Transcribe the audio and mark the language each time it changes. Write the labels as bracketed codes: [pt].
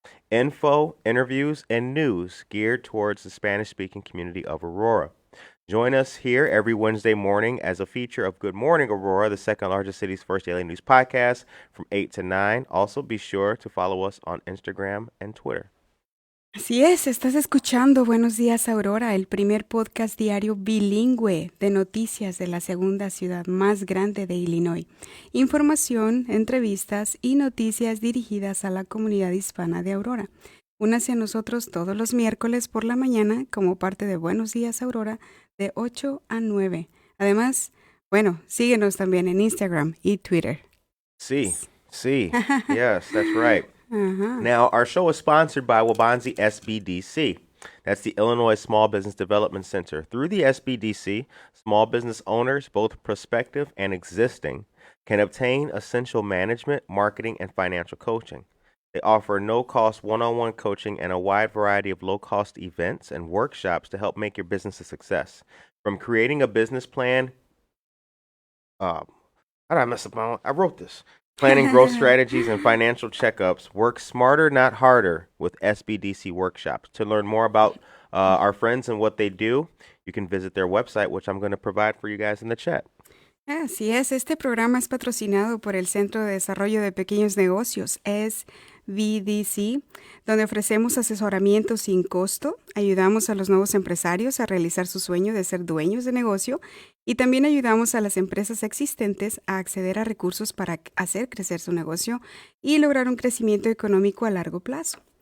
[en] Info, interviews, and news geared towards the Spanish-speaking community of Aurora. Join us here every Wednesday morning as a feature of Good Morning Aurora, the second largest city's first daily news podcast from 8 to 9. Also, be sure to follow us on Instagram and Twitter. [es] Así es, estás escuchando Buenos Días Aurora, el primer podcast diario bilingüe de noticias de la segunda ciudad más grande de Illinois. Información, entrevistas y noticias dirigidas a la comunidad hispana de Aurora. Únase a nosotros todos los miércoles por la mañana como parte de Buenos Días Aurora de 8 a 9. Además, síguenos también en Instagram y Twitter. Sí. [en] Yes, that's right. Uh-huh. Now, our show is sponsored by Wabanzi SBDC. That's the Illinois Small Business Development Center. Through the SBDC, small business owners, both prospective and existing, can obtain essential management, marketing, and financial coaching. They offer no-cost one-on-one coaching and a wide variety of low-cost events and workshops to help make your business a success. From creating a business plan, how did I mess up my own? I wrote this. Planning growth strategies and financial checkups. Work smarter, not harder with SBDC workshops. To learn more about our friends and what they do, you can visit their website, which I'm going to provide for you guys in the chat. [es] Así es, este programa es patrocinado por el Centro de Desarrollo de Pequeños Negocios, SBDC, donde ofrecemos asesoramiento sin costo, ayudamos a los nuevos empresarios a realizar su sueño de ser dueños de negocio y también ayudamos a las empresas existentes a acceder a recursos para hacer crecer su negocio y lograr un crecimiento económico a largo plazo.